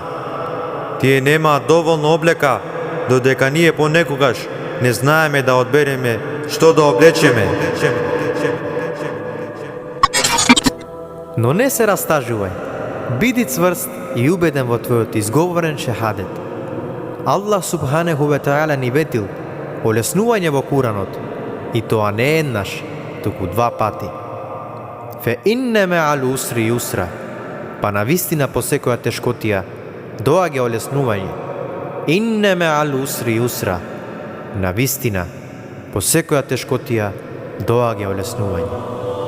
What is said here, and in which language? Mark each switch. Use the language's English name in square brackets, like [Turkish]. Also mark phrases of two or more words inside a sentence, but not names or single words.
[Macedonian] Тие немаат доволно облека, додека ние понекогаш не знаеме да одбереме што да облечеме. Но не се растажувај, биди цврст и убеден во твојот изговорен шехадет. [Arabic] الله سبحانه وتعالى [Macedonian] ни ветил олеснување во Куранот и то а не једнаш, туку 2 пати. [Arabic] فإن مع العسر يسرا, [Macedonian] па на вистина по секоја тешкотија доаѓа олеснување. [Arabic] إن مع العسر يسرا, [Macedonian] на вистина по секоја тешкотија доаѓа олеснување.